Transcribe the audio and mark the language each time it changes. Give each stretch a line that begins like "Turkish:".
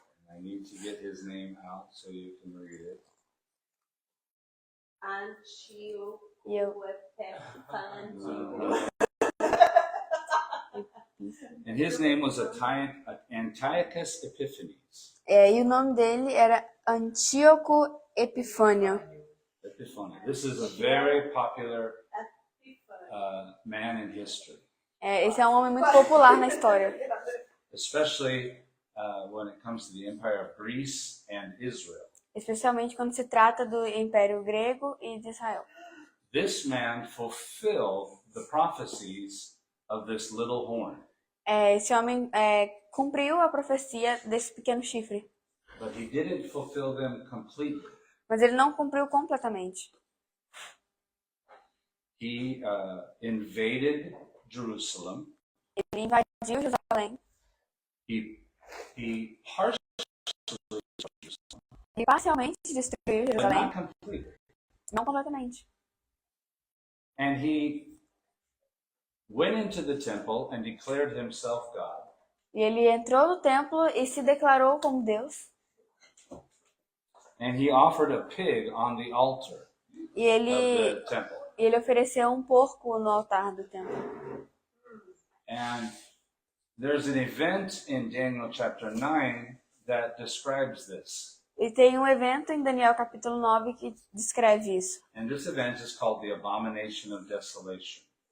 English: I need to get his name out so you can read it.
Portuguese: Antioco E eu-
English: Epiphanes. And his name was Antiochus Epiphanes.
Portuguese: E o nome dele era Antíoco Epifânio.
English: Epiphanes. This is a very popular man in history,
Portuguese: Esse é um homem muito popular na história.
English: especially when it comes to the Empire of Greece and Israel.
Portuguese: Especialmente quando se trata do Império Grego e de Israel.
English: This man fulfilled the prophecies of this little horn,
Portuguese: Esse homem cumpriu a profecia desse pequeno chifre.
English: but he didn't fulfill them completely.
Portuguese: Mas ele não cumpriu completamente.
English: He invaded Jerusalem.
Portuguese: Ele invadiu Jerusalém.
English: He partially
Portuguese: Ele parcialmente destruiu
English: but
Portuguese: Jerusalém.
English: not completely.
Portuguese: Não completamente.
English: And he went into the temple and declared himself God.
Portuguese: E ele entrou no templo e se declarou como Deus.
English: And he offered a pig on the altar
Portuguese: E
English: of the temple.
Portuguese: ele ofereceu um porco no altar do templo.
English: And there's an event in Daniel chapter 9 that describes this.
Portuguese: E tem um evento em Daniel capítulo 9 que descreve isso.
English: And this event is called the Abomination of Desolation.